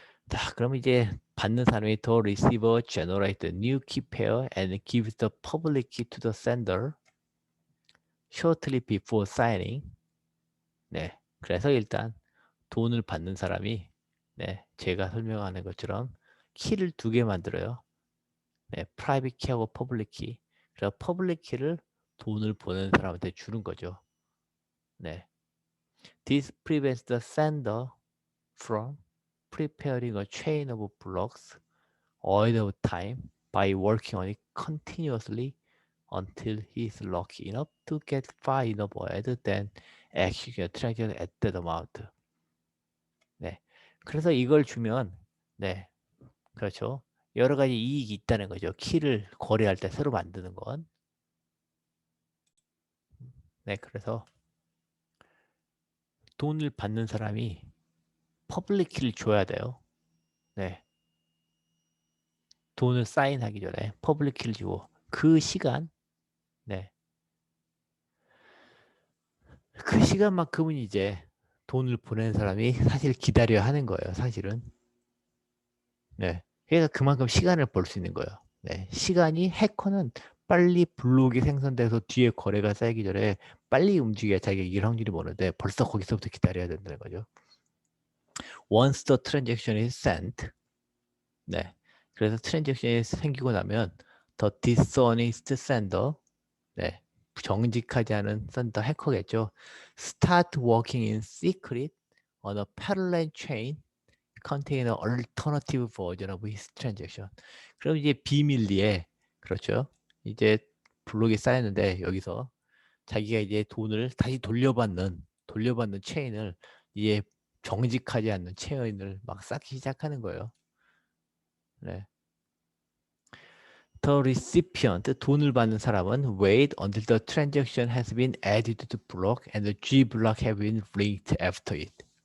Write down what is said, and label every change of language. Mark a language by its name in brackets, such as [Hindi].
[Korean] 자, 그럼 이제 받는 사람이 [English] the receiver generate the new key pair and gives the public key to the sender shortly before signing. [Korean] 네, 그래서 일단 돈을 받는 사람이 네, 제가 설명하는 것처럼 키를 두 개 만들어요. 네, private key하고 public key. 그래서 public key를 돈을 보내는 사람한테 주는 거죠. [English] 네, this prevents the sender from preparing a chain of blocks ahead of time by working on it continuously until he is lucky enough to get far enough ahead than execute a transaction at that amount. [Korean] 네. 그래서 이걸 주면, 네. 그렇죠. 여러 가지 이익이 있다는 거죠. 키를 거래할 때 새로 만드는 건. 네. 그래서 돈을 받는 사람이 퍼블릭 키를 줘야 돼요. 네. 돈을 사인하기 전에 퍼블릭 키를 주고 그 시간, 네. 그 시간만큼은 이제 돈을 보낸 사람이 사실 기다려야 하는 거예요. 사실은. 네. 그러니까 그만큼 시간을 벌 수 있는 거예요. 네. 시간이 해커는 빨리 블록이 생성돼서 뒤에 거래가 쌓이기 전에 빨리 움직여야 자기가 이길 확률이 많은데 벌써 거기서부터 기다려야 된다는 거죠. [English] Once the transaction is sent. [Korean] 네. 그래서 트랜잭션이 생기고 나면 [English] the dishonest sender. [Korean] 네. 정직하지 않은 썬더 해커겠죠. [English] Start working in secret on a parallel chain containing an alternative version of his transaction. [Korean] 그럼 이제 비밀리에 그렇죠. 이제 블록이 쌓였는데 여기서 자기가 이제 돈을 다시 돌려받는 체인을 이제 정직하지 않는 체인을 막 쌓기 시작하는 거예요. 네. [English] The recipient, [Korean] 돈을 받는 사람은 [English] wait until the transaction has been added to the block and the G block have been linked after it.